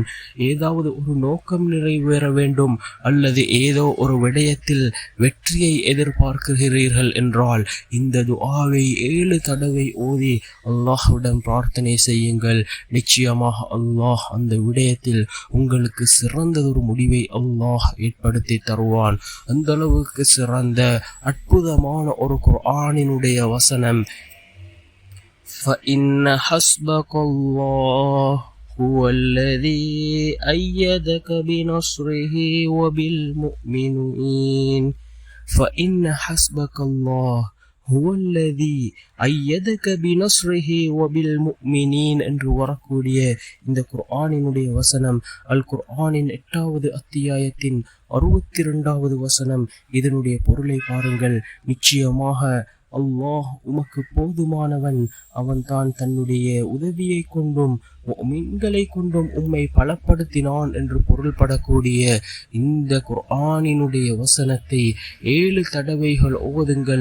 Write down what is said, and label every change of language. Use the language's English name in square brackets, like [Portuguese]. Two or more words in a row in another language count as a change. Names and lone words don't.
[Tamil] ஏதாவது ஒரு நோக்கம் நிறைவேற வேண்டும் அல்லது ஏதோ ஒரு விடயத்தில் வெற்றியை எதிர்பார்க்கிறீர்கள் என்றால் இந்த துஆவை 7 தடவை ஓதி அல்லாஹ்விடம் பிரார்த்தனை செய்யுங்கள். நிச்சயமாக அல்லாஹ் அந்த விடயத்தில் உங்களுக்கு சிறந்ததொரு முடிவை அல்லாஹ் ஏற்படுத்தி தருவான். அந்த அளவுக்கு சிறந்த அற்புதமான ஒரு குர்ஆனினுடைய வசனம், [Arabic] فَإِنَّ حَسْبَكَ اللَّهُ هُوَ الَّذِي أَيَّدَكَ بِنَصْرِهِ وَبِالْمُؤْمِنِينَ فَإِنَّ حَسْبَكَ اللَّهُ هُوَ الَّذِي أَيَّدَكَ بِنَصْرِهِ وَبِالْمُؤْمِنِينَ [Tamil] என்று வரக்கூடிய இந்த குர்ஆனினுடைய வசனம் அல் குர்ஆனின் 8வது அத்தியாயத்தின் 62வது வசனம். இதனுடைய பொருளை பாருங்கள். நிச்சயமாக அல்லாஹ் உமக்கு போதுமானவன், அவன் தான் தன்னுடைய உதவியை கொண்டும் முஃமின்களை கொண்டும் உம்மை பலப்படுத்தினான் என்று பொருள்படக்கூடிய இந்த குர்ஆனினுடைய வசனத்தை 7 தடவைகள் ஓதுங்கள்.